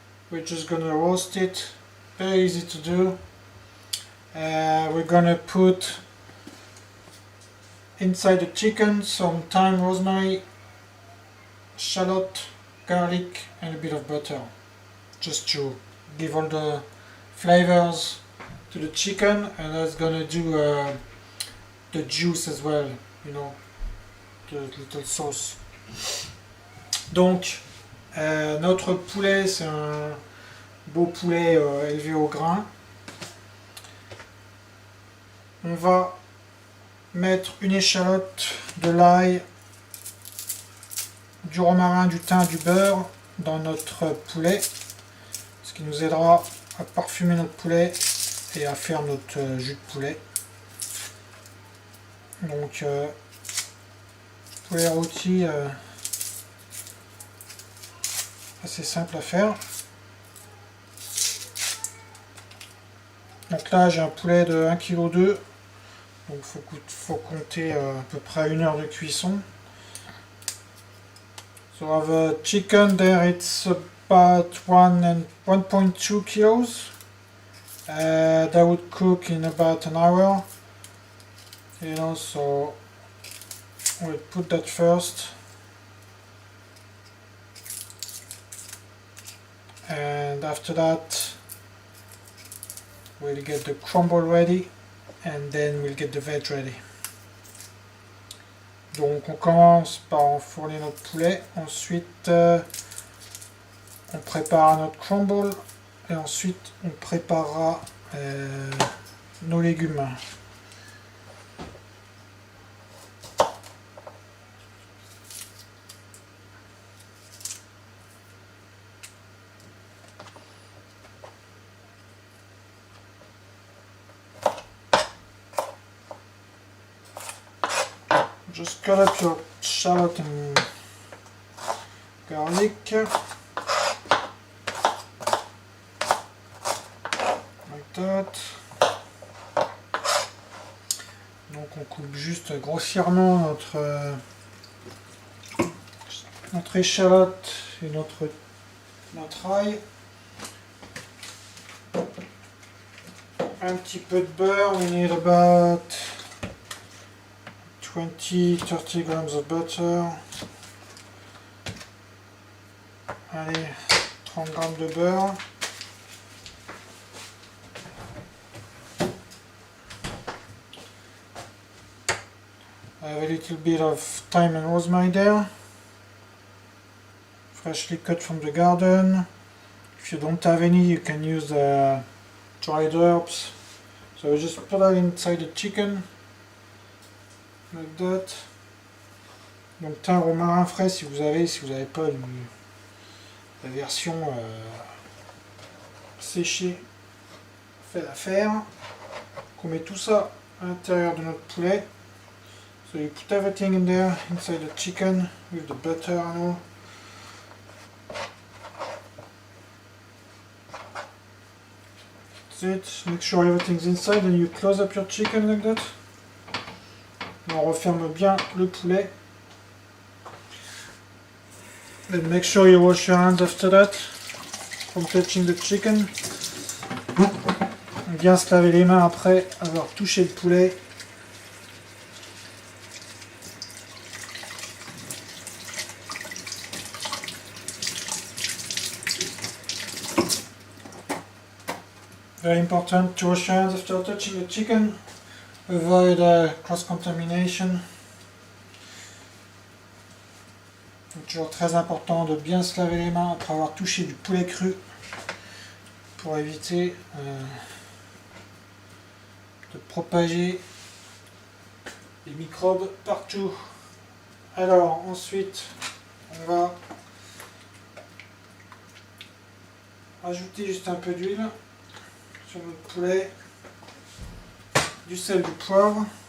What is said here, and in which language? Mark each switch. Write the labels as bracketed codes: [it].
[en] We're just gonna roast it, very easy to do. We're gonna put inside the chicken some thyme, rosemary, shallot, garlic and a bit of butter, just to give all the flavors to the chicken. And that's gonna do the juice as well, you know, the little sauce. [fr] Donc notre poulet, c'est un beau poulet élevé au grain. On va mettre une échalote, de l'ail, du romarin, du thym, du beurre dans notre poulet, ce qui nous aidera à parfumer notre poulet et à faire notre jus de poulet. Donc poulet rôti, assez simple à faire. Donc là j'ai un poulet de 1,2 kg, donc faut compter à peu près 1 heure de cuisson. [en] So I have a chicken there, it's about 1.2 kilos. That would cook in about an hour. You know, so we'll put that first. And after that we'll get the crumble ready and then we'll get the veg ready. [fr] Donc on commence par enfourner notre poulet, ensuite on prépare notre crumble et ensuite on préparera nos légumes. [en] Just cut up your shallot and garlic, like that. [fr] Donc on coupe juste grossièrement notre échalote et notre ail. Un petit peu de beurre, [en] we need about 20-30 grams of butter. [fr] Allez, 30 grammes de beurre. [en] I have a little bit of thyme and rosemary there, freshly cut from the garden. If you don't have any, you can use dried herbs. So just put that inside the chicken. Like that. [fr] Donc thym, romarin frais si vous n'avez pas la version séchée, fait l'affaire. On met tout ça à l'intérieur de notre poulet. [en] So you put everything in there, inside the chicken, with the butter and all. it. Make sure everything's inside and you close up your chicken like that. [fr] On referme bien le poulet. [en] And make sure you wash your hands after that from touching the chicken. [fr] Bien se laver les mains après avoir touché le poulet. [en] Very important to wash your hands after touching the chicken. Avoid cross-contamination. [fr] C'est toujours très important de bien se laver les mains après avoir touché du poulet cru pour éviter de propager les microbes partout. Alors ensuite on va rajouter juste un peu d'huile sur notre poulet, du sel, du poivre.